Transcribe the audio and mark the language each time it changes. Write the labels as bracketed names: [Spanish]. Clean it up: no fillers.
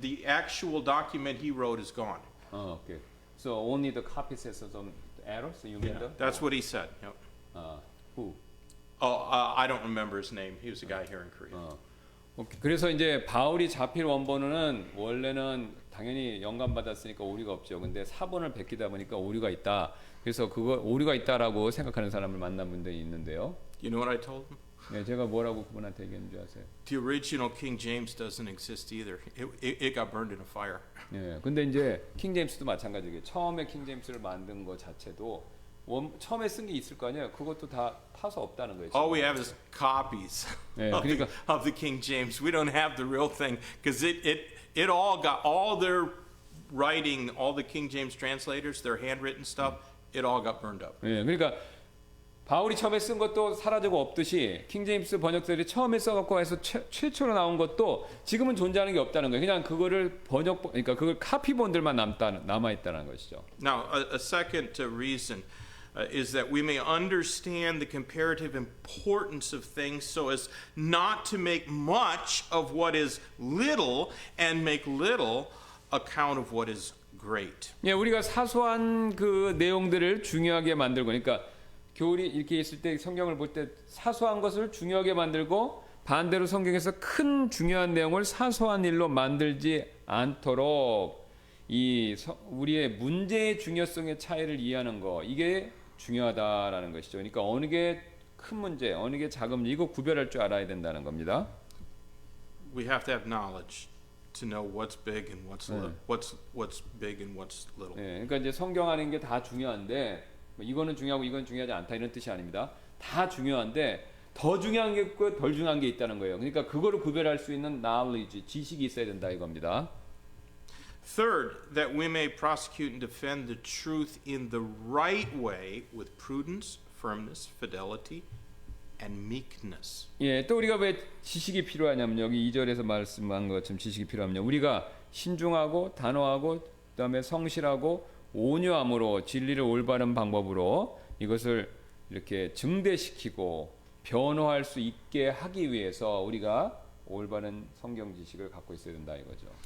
[English] The actual document he wrote is gone. okay. So only the copies has some errors. You mean the? That's what he said. Yep. Who? I don't remember his name. He was a guy here in Korea. [Korean] 오케이. 그래서 이제 바울이 자필 원본은 원래는 당연히 영감 받았으니까 오류가 없죠. 근데 사본을 베끼다 보니까 오류가 있다. 그래서 그거 오류가 있다라고 생각하는 사람을 만난 분들이 있는데요. [English] You know what I told him? [Korean] 네, 제가 뭐라고 그분한테 얘기했는지 아세요? [English] The original King James doesn't exist either. It got burned in a fire. [Korean] 네, 근데 이제 킹 제임스도 마찬가지예요. 처음에 킹 제임스를 만든 거 자체도 처음에 쓴 게 있을 거 아니에요. 그것도 다 타서 없다는 거예요. [English] All we have is copies [Korean] 네, [English] of, [Korean] 그러니까 [English] of the King James. We don't have the real thing because it all got all their writing, all the King James translators, their handwritten stuff, it all got burned up. [Korean] 네, 그러니까 바울이 처음에 쓴 것도 사라지고 없듯이 킹 제임스 번역들이 처음에 써갖고 해서 최초로 나온 것도 지금은 존재하는 게 없다는 거예요. 그냥 그거를 그러니까 그걸 카피본들만 남아 있다는 것이죠. [English] Now, a second reason is that we may understand the comparative importance of things so as not to make much of what is little and make little account of what is great. [Korean] 예, 우리가 사소한 그 내용들을 중요하게 만들고, 그러니까 교리 이렇게 있을 때 성경을 볼 때 사소한 것을 중요하게 만들고 반대로 성경에서 큰 중요한 내용을 사소한 일로 만들지 않도록 우리의 문제의 중요성의 차이를 이해하는 거, 이게 중요하다라는 것이죠. 그러니까 어느 게 큰 문제, 어느 게 작은 문제, 이거 구별할 줄 알아야 된다는 겁니다. [English] We have to have knowledge to know what's big and what's little. What's big and what's little. [Korean] 예, 그러니까 이제 성경하는 게 다 중요한데 이거는 중요하고 이건 중요하지 않다 이런 뜻이 아닙니다. 다 중요한데 더 중요한 게 있고 덜 중요한 게 있다는 거예요. 그러니까 그거를 구별할 수 있는 knowledge, 지식이 있어야 된다 이겁니다. [English] Third, that we may prosecute and defend the truth in the right way with prudence, firmness, fidelity, and meekness. [Korean] 예, 또 우리가 왜 지식이 필요하냐면 여기 2절에서 말씀한 것처럼 지식이 필요하면요. 우리가 신중하고 단호하고 그다음에 성실하고 온유함으로 진리를 올바른 방법으로 이것을 이렇게 증대시키고 변호할 수 있게 하기 위해서 우리가 올바른 성경 지식을 갖고 있어야 된다 이거죠.